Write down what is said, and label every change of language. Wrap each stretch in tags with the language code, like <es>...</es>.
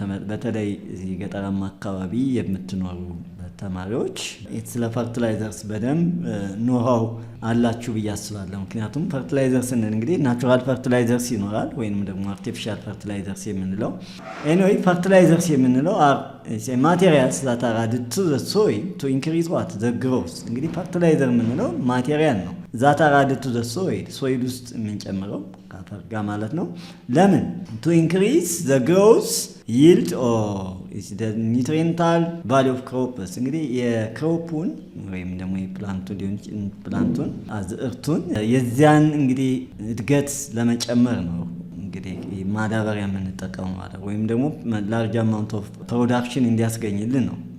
<am>በተለይ እዚህ ገጠራማ አካባቢ የምትኖሩ ተማሪዎች ስለ ፈርቲላይዘርስ በደንብ ኖሃው አላችሁ ብዬ አስባለሁ። ምክንያቱም ፈርቲላይዘርስ እንግዲህ ናቹራል ፈርቲላይዘርስ ይኖራል ወይንም ደግሞ አርቲፊሻል ፈርቲላይዘርስ የምንለው anyway ፈርቲላይዘርስ የምንለው ማቴሪያልስ</am> <en>that are added to the soil to increase what? The growth.</en> <am>እንግዲህ ፈርቲላይዘር የምንለው ማቴሪያል ነው</am> <en>that are added to the soil</en> <am>ውስጥ የምንጨምረው ከአፈር ጋር ማለት ነው። ለምን?</am> <en>to increase the growth yield or is the nutriental value of crops.</en> <am>እንግዲህ የክሮፑን ወይም ደግሞ የፕላንቱን አዝርቱን የዚያን እንግዲህ እድገት ለመጨመር ነው እንግዲህ ማዳበሪያ የምንጠቀመው ማለት ወይም ደግሞ</am> <en>ላርጅ አማውንት ኦፍ ፕሮዳክሽን</en> <am>እንዲያስገኝልን ነው።</am>